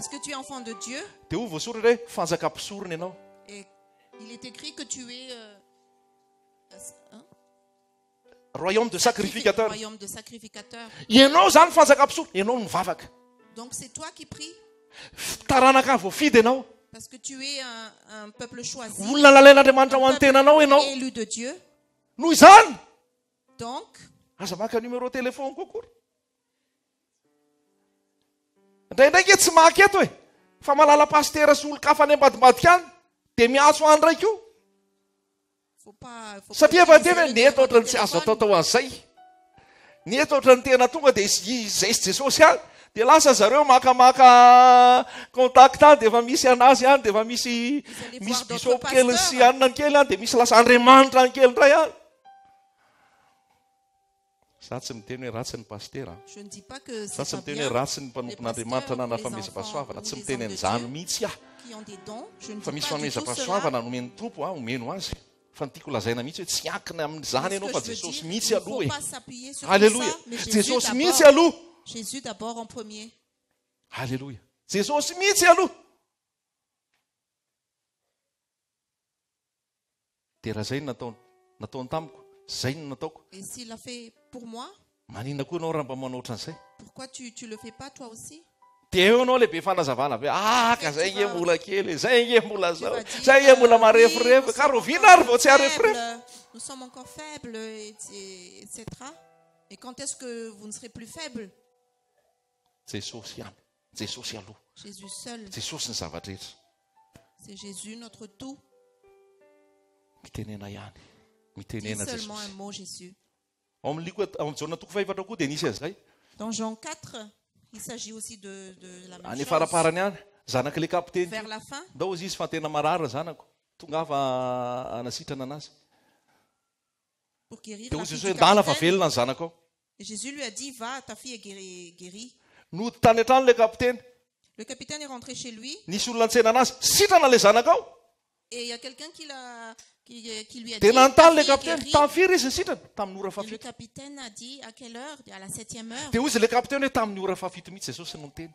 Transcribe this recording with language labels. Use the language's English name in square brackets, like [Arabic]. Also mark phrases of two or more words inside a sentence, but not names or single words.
[French] Est-ce que tu es enfant de Dieu? [Malagasy] dia ho voasoratra hoe fanjakam-pisorony ianao [French] Et il est écrit que tu es royaume de sacrificateur royaume de sacrificateur. [Malagasy] ianao zany fanjakam-pisorony ianao mivavaka [French] Donc c'est toi qui pries [Malagasy] taranaka voafidy ianao [French] parce que tu es un peuple choisi, [Malagasy] olona lalain'Andriamanitra ho an'ny tenanao ianao [French] élu de Dieu. [Malagasy] noho izany [French] Donc, [Malagasy] aza maka [French] numéro téléphone [Malagasy] kokory indraindraiky tsy maky eto e fa malala pastera sy olo-kafa any ambadibadika any dia miantso any raiky io [French] faut pas [Malagasy] satria efa tena [French] utiliser [Malagasy] ny [French] le [Malagasy] eto ohatrany tsy azo [French] téléphone. [Malagasy] atao an'izay ny eto ohatrany tena tonga dia izay sy Jesosy any dia lasa zareo makamaka contact any dia efa misy anazy any dia efa misy bisop kely sy anina ny kely any dia misy lasa Andriamanitra ny kely ndray any za tsy miteny hoe ratsy ny pastera [French] Je ne dis pas que [Malagasy] za [French] c'est [Malagasy] tsy [French] pas [Malagasy] miteny [French] bien [Malagasy] hoe ratsy ny mpanompon'Andriamanitra na [French] les [Malagasy] nafamezampasoavana [French] enfants [Malagasy] tsy [French] ou les [Malagasy] miteny [French] hommes de [Malagasy] an'izany [French] Dieu [Malagasy] mihitsy aho [French] qui ont des dons. Je ne [Malagasy] fa [French] dis [Malagasy] misy [French] pas du tout cela. [Malagasy] famezampasoavana nomeny tompo omeno azy fa ny tiako lazaina mihitsy hoe tsy ankina amin'izany [French] Ce [Malagasy] ianao [French] que [Malagasy] fa [French] je veux [Malagasy] Jesosy [French] dire, [Malagasy] mihitsy [French] il ne [Malagasy] aloha [French] faut [Malagasy] e [French] pas s'appuyer sur tout [Malagasy] alléluia [French] ça, mais [Malagasy] Jesosy mihitsy [French] d'abord. [Malagasy] aloha [French] Jésus d'abord en premier. [Malagasy] alléluia Jesosy mihitsy aloha dia raha zay nataony tamiko zay no nataoko [French] Et s'il l'a fait pour moi, [Malagasy] maninona koa ianao raha mba manao ohatran'izay [French] pourquoi tu le fais pas toi aussi? [Malagasy] dia eo ianao lehibe fanazavana hoe ka zay nge mbola kely zay nge mbola zao zay nge mbola marefirefy ka rovina ary vao tsy arefirefy [French] Nous sommes encore faibles, etc. Et quand est-ce que vous ne serez plus faibles? [Malagasy] Jesosy ihany Jesosy aloha [French] Jésus seul. [Malagasy] Jesosy ny zavatra rehetra [French] C'est Jésus notre tout. [Malagasy] mitenena ihany [French] Dis [Malagasy] mitenena [French] seulement un [Malagasy] Jesosy [French] mot Jésus. [Malagasy] ao amin'ny liko ao amin'ny jaona toko faefatra koa dia nisy azy zay [French] Dans Jean 4, il s'agit aussi de la même [Malagasy] any [French] chose. [Malagasy] faraparany any zanaka le kapiteny [French] Vers la fin, [Malagasy] ndao izy fa tena marara zanako tonga afa anasitrana anazy [French] pour guérir [Malagasy] dia [French] la [Malagasy] hozy [French] fille [Malagasy] hoe [French] du [Malagasy] ndala fa [French] capitaine. [Malagasy] velona ny zanako ao [French] Et Jésus lui a dit, va, ta fille est guérie. [Malagasy] no tany an-trano le kapiteny [French] Le capitaine est rentré chez lui [Malagasy] nisy olona ntsena anazy sitrana le zanaka ao [French] et il y a quelqu'un qui lui a dit, [Malagasy] dia [French] ta [Malagasy] nanontany le [French] fille est [Malagasy] kapiteny [French] guérie. [Malagasy] tamin'ny firy izy ny sitrana tamin'ny ora [French] Et le [Malagasy] fafito [French] capitaine a dit, à quelle heure? À la 7e heure. [Malagasy] dia hozy le kapiteny hoe tamin'ny ora fafito mihitsy Jesosy no niteny